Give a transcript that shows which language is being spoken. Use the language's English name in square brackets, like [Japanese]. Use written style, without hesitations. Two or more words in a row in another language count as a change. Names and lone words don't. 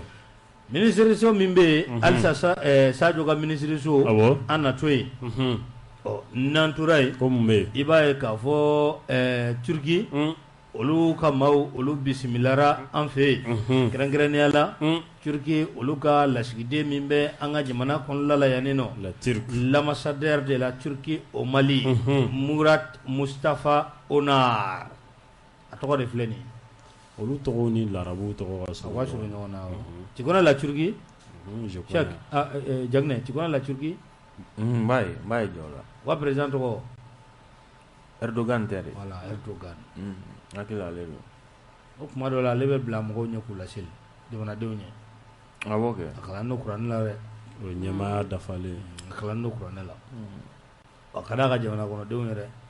[Bambara] ministre min bɛ yen halisa Sadio ka ministre so an na to yen n'an tora yen ko mun bɛ yen i b'a ye k'a fɔ Turki olu ka maaw olu bisimilara an fɛ yen kɛrɛnkɛrɛnnenya la Turki olu ka lasigiden min bɛ an ka jamana kɔnɔna la yan nɔ [French] l'ambassadeur de la Turquie au Mali [Bambara] Murat Mustafa Onar a tɔgɔ de filɛ nin ye olu tɔgɔ ni larabu tɔgɔ ka surun ɲɔgɔn na [French] tu connais la Turquie [Bambara] Jagnɛ [French] tu connais la Turquie [Bambara] n b'a ye jɔ la wa président tɔgɔ Erdogan tɛ de voilà Erdogan hakili ale don o tuma dɔw la ale bɛ bila mɔgɔw ɲɛ k'u laseli jamanadenw ɲɛ a b'o kɛ a kalan n'o kuranɛ la dɛ o ɲɛmaaya dafalen a kalan n'o kuranɛ la a ka d'a ka jamana kɔnɔdenw yɛrɛ